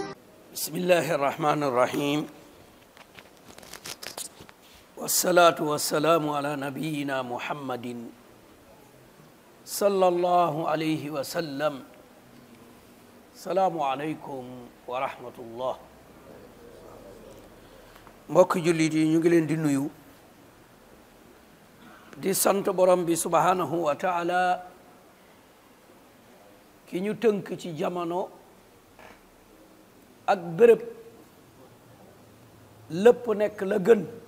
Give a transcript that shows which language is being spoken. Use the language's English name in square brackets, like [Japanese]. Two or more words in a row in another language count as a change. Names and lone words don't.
[Arabic] بسم الله الرحمن الرحيم، والصلاة والسلام على نبينا محمد صلى الله عليه وسلم. السلام عليكم ورحمة الله. [Wolof] mbokk jullit yi ñu ngi leen di nuyu di sant borom bi [Arabic] سبحانه وتعالى [Wolof] ki ñu tënk ci jamono ak béréb lépp nekk la gën.